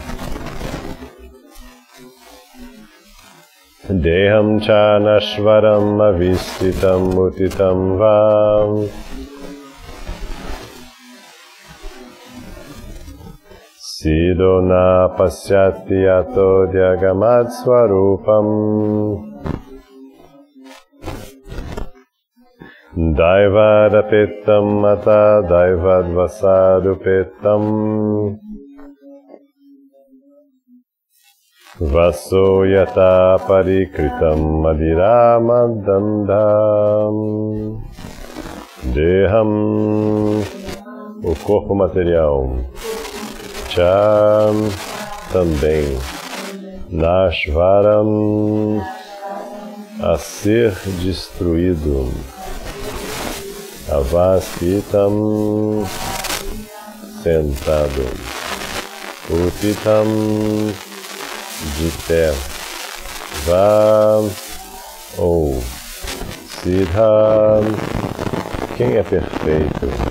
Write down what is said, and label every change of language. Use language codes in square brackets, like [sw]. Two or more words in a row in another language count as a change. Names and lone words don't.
[sa] Deham cha nashvaram avishtitam utitam vam Sidona pasyati yato jagamat swarupam Daivarapetam mata daivadvasarupetam Vasoyata parikritam madhira madandam Deham, [pt] o corpo material, Cha, também, Nashvaram, a ser destruído, Avastitam, sentado, Utitam, de pé, Va, ou Siddha, quem é perfeito,